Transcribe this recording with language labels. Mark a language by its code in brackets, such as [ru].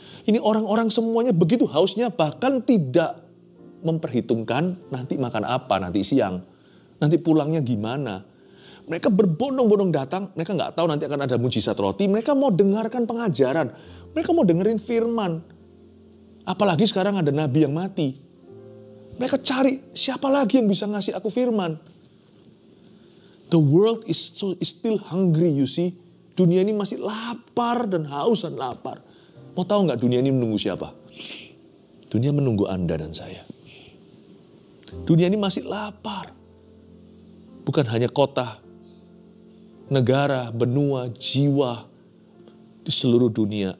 [id] Ini orang-orang semuanya begitu hausnya, bahkan tidak memperhitungkan nanti makan apa, nanti siang, nanti pulangnya gimana. Mereka berbondong-bondong datang, mereka nggak tahu nanti akan ada mujizat roti, mereka mau dengarkan pengajaran. Mereka mau dengerin firman. Apalagi sekarang ada nabi yang mati. Mereka cari siapa lagi yang bisa ngasih aku firman. [en] The world is still hungry, you see. [id] Dunia ini masih lapar dan haus dan lapar. Mau tahu nggak dunia ini menunggu siapa? Dunia menunggu Anda dan saya. Dunia ini masih lapar. Bukan hanya kota, negara, benua, jiwa. Di seluruh dunia.